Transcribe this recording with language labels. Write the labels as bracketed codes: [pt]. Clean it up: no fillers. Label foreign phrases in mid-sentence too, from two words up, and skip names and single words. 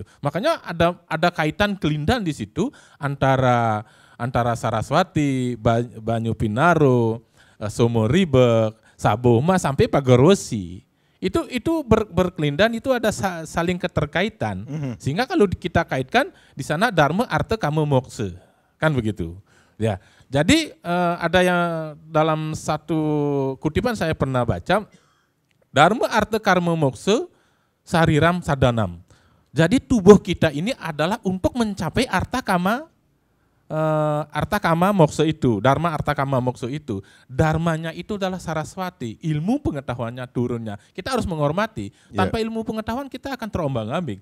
[id] Makanya ada kaitan kelindahan di situ antara Saraswati, Banyu Pinaro, Somoribek, Saboma sampai Pagorosi. Itu berkelindahan, itu ada saling keterkaitan. Sehingga kalau kita kaitkan di sana dharma, arta, kama, moksa. Kan begitu. Ya. Jadi ada yang dalam satu kutipan saya pernah baca, [sa] dharma, arta, karma, moksa, sariram, sadanam. [id] Jadi tubuh kita ini adalah untuk mencapai arta, kama, moksa itu. Dharma, arta, kama, moksa itu. Dharmanya itu adalah Saraswati. Ilmu pengetahuannya turunnya. Kita harus menghormati. Tanpa ilmu pengetahuan kita akan terombang-ambing.